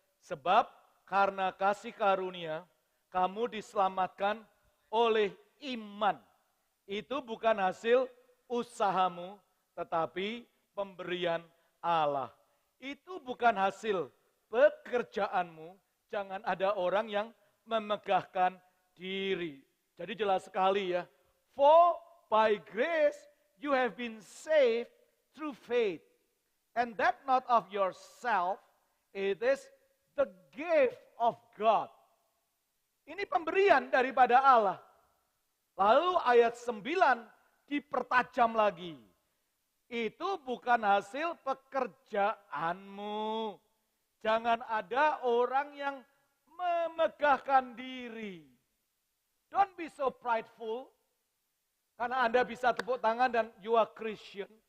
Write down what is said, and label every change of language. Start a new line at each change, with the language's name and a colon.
Indonesian: Sebab karena kasih karunia, kamu diselamatkan oleh iman. Itu bukan hasil usahamu, tetapi pemberian Allah. Itu bukan hasil pekerjaanmu, jangan ada orang yang memegahkan diri. Jadi jelas sekali ya.
English: For by grace you have been saved through faith. And that not of yourself, it is the gift of God.
Indonesian: Ini pemberian daripada Allah. Lalu ayat 9 dipertajam lagi. Itu bukan hasil pekerjaanmu. Jangan ada orang yang memegahkan diri.
English: Don't be so prideful,
Indonesian: karena Anda bisa tepuk tangan dan
English: you are Christian.